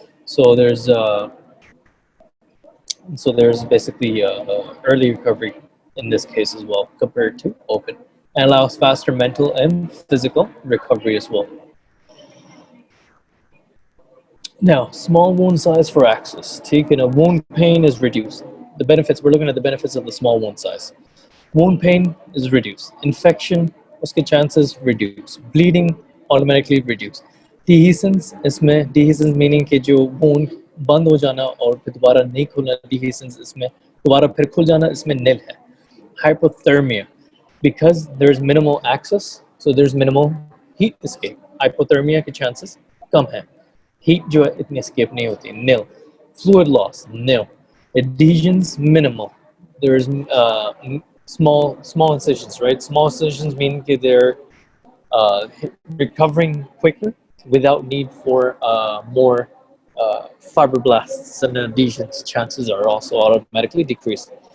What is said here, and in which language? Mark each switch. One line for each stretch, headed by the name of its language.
English: So there's basically early recovery in this case as well compared to open, and allows faster mental and physical recovery as well. Now, small wound size for access. Wound pain is reduced. The benefits, we're looking at the benefits of the small wound size. Wound pain is reduced. Infection,
Hindi: उसके
English: chances reduce. Bleeding automatically reduce.
Hindi: Dehiscence, इसमें dehiscence meaning कि जो wound बंद हो जाना और फिर दोबारा नहीं खुलना, dehiscence इसमें दोबारा फिर खुल जाना, इसमें nil है.
English: Hypothermia, because there's minimal access, so there's minimal heat escape.
Hindi: Hypothermia के chances कम है. Heat जो है इतनी escape नहीं होती, nil.
English: Fluid loss, nil. Adhesions, minimal. There's small incisions, right? Small incisions mean that they're recovering quicker without need for more fibroblasts, and adhesions chances are also automatically decreased.